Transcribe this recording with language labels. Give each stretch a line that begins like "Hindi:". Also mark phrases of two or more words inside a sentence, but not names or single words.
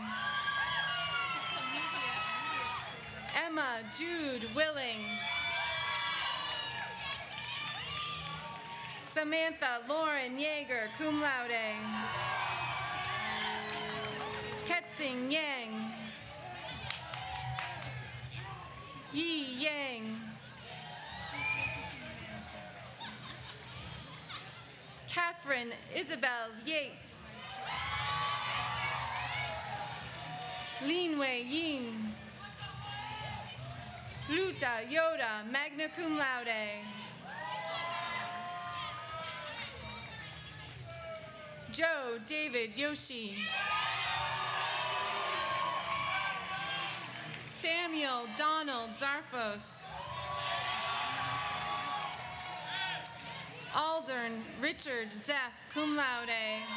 English: Emma Jude Willing. Samantha Lauren Yeager,
Latin: cum laude.
English: Ketzing Yang. Yi Yang. Catherine Isabel Yates. Lin Wei Yin. Luta Yoda,
Latin: magna cum laude.
English: Joe David Yoshi. Samuel Donald Zarfos. Aldern Richard Zeff,
Latin: cum laude.